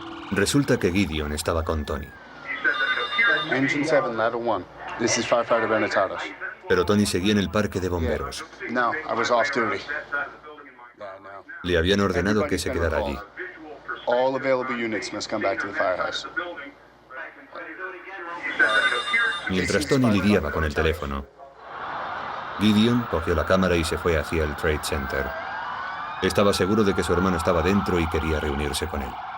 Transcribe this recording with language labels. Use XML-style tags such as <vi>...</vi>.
<es>Resulta que Gideon estaba con Tony.</es> <en>Engine 7, ladder 1. This is Firefighter Benetados.</en> <es>Pero Tony seguía en el parque de bomberos.</es> <en>No, I was off duty.</en> <es>Le habían ordenado que se quedara allí.</es> <en>All available units must come back to the firehouse.</en> <es>Mientras Tony lidiaba con el teléfono, Gideon cogió la cámara y se fue hacia el Trade Center. Estaba seguro de que su hermano estaba dentro y quería reunirse con él.</es>